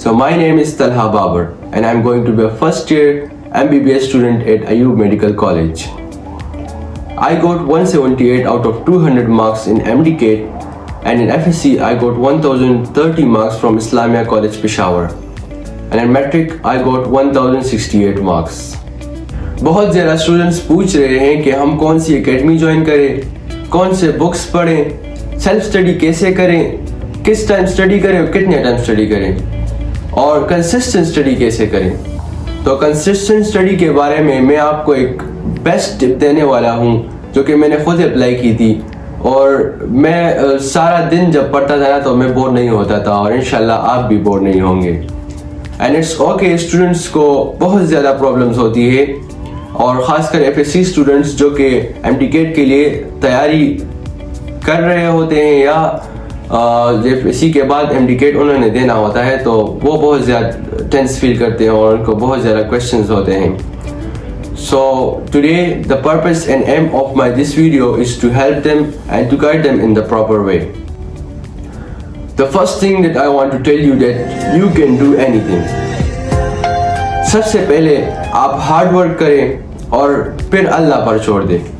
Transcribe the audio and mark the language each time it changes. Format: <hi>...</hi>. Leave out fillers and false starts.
<en>So my name is Talha Babar and I'm going to be a first year MBBS student at Ayub Medical College. I got 178 out of 200 marks in MDCAT and in FSC I got 1030 marks from Islamia College Peshawar. And in metric I got 1068 marks.</en> <ur>بہت زیادہ students پوچھ رہے ہیں کہ ہم کون سی academy join کریں, کون سے بکس پڑھیں, سیلف اسٹڈی کیسے کریں, کس ٹائم اسٹڈی کریں اور کتنے ٹائم اسٹڈی کریں, اور کنسسٹنٹ اسٹڈی کیسے کریں. تو کنسسٹنٹ اسٹڈی کے بارے میں آپ کو ایک بیسٹ ٹپ دینے والا ہوں جو کہ میں نے خود اپلائی کی تھی, اور میں سارا دن جب پڑھتا تھا نا تو میں بور نہیں ہوتا تھا, اور انشاءاللہ آپ بھی بور نہیں ہوں گے.</ur> <en>and it's okay,</en> <ur>اسٹوڈنٹس کو بہت زیادہ پرابلمس ہوتی ہے, اور خاص کر ایف ایس سی اسٹوڈنٹس جو کہ ایم ٹی کیٹ کے لیے تیاری کر رہے ہوتے ہیں یا ایف ایس سی کے بعد ایم ٹی کیٹ انہوں نے دینا ہوتا ہے, تو وہ بہت زیادہ ٹینس فیل کرتے ہیں اور ان کو بہت زیادہ کویشچنز ہوتے ہیں.</ur> <en>So today the purpose and aim of this video is to help them and to guide them in the proper way. The first thing that I want to tell you that you can do anything.</en> <ur>سب سے پہلے آپ hard work کریں اور پھر اللہ پر چھوڑ دیں.</ur>